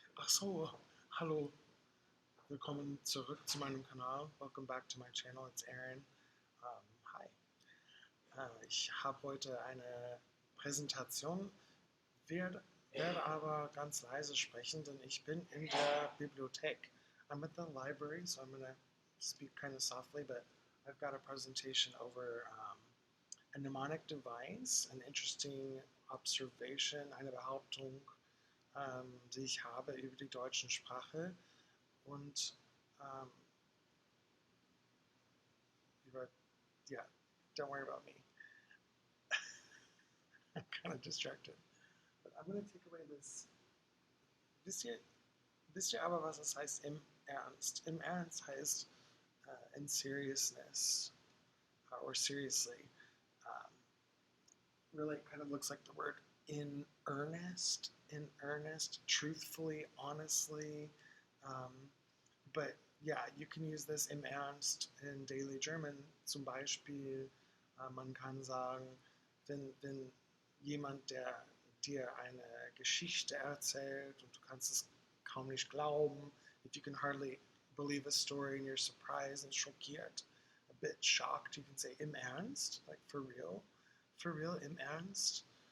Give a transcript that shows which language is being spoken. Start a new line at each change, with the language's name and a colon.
German: So, hallo, willkommen zurück zu meinem Kanal.
English: Welcome back to my channel, it's Aaron. Hi.
German: Ich habe heute eine Präsentation, werde aber ganz leise sprechen, denn ich bin in der Bibliothek.
English: I'm at the library, so I'm going to speak kind of softly, but I've got a presentation over a mnemonic device, an interesting observation, eine Behauptung, die ich habe über die deutsche Sprache und um, über, yeah, don't worry about me. I'm kind of distracted. But I'm going to take away this.
German: Wisst ihr aber, was es heißt im Ernst?
English: Im Ernst heißt in seriousness or seriously. Really kind of looks like the word in earnest, truthfully, honestly. But yeah, you can use this im Ernst in daily German. Zum Beispiel, man kann sagen, wenn jemand, der dir eine Geschichte erzählt und du kannst es kaum nicht glauben, if you can hardly believe a story and you're surprised and schockiert, a bit shocked, you can say im Ernst, like for real, im Ernst.